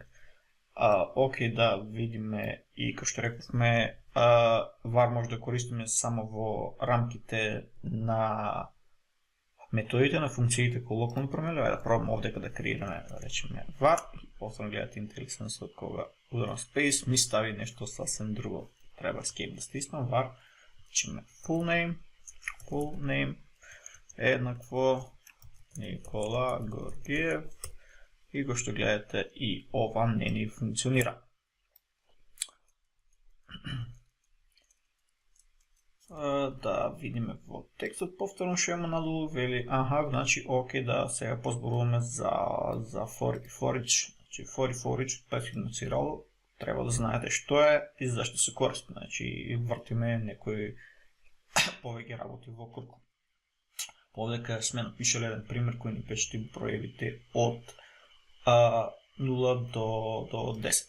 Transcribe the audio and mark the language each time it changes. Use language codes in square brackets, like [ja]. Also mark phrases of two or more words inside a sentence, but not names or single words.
[mk] Окей, да видиме и како што рековме, VAR може да користиме само во рамките на методите, на функциите кои локално променливи. Да пробаме овдека да креираме, да речеме VAR, и после гледате интересно кога ударам space, ми стави нешто сасвен друго. Треба escape да стиснам, VAR, речеме [en] full name, [mk] еднакво Никола Георгиев и го што гледате и ова не ни функционира. Да видиме во текстот повторно што има надолу, вели, значи, окей, да сега позборуваме за [en] for each. [mk] Значи, [en] for each, [mk] претходно цирало, треба да знаете што е и зашто се користи. Значи, вртиме некои повеќе работи во круг. Овдека сме напишали еден пример кој ни печати броевите од 0 до 10.